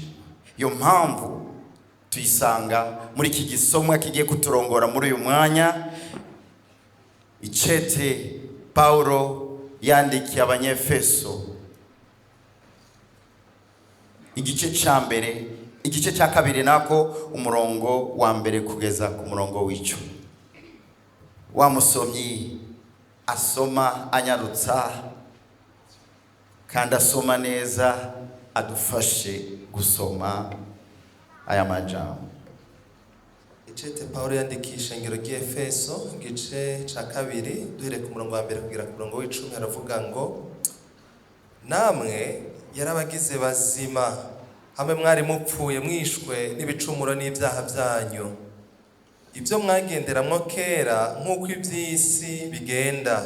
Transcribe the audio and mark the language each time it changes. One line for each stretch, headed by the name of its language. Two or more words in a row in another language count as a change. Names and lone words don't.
Rundi: Iyo mpamvu tuyisanga muri iki gisomwa kigiye kuturongora muri uyu mwanya, icete Paulo yandikiye Abanyefeso, igice cya mbere, igice cya kabiri nako umurongo wa mbere kugeza ku murongo w'icumi. Wa musomyi asoma anyarutsa kandi asoma neza, adufashe gusoma aya majambo. Icete Paulo yandikisha ingero ry'Efeso, igice cya kabiri duhere ku murongo wa mbere kugera ku murongo w'icumi. Haravuga ngo, namwe yarabagize bazima hamwe mwari mupfuye mwishwe n'ibicumuro n'ibyaha byanyu, ibyo mwagenderamwo kera nk'uko iby'isi bigenda.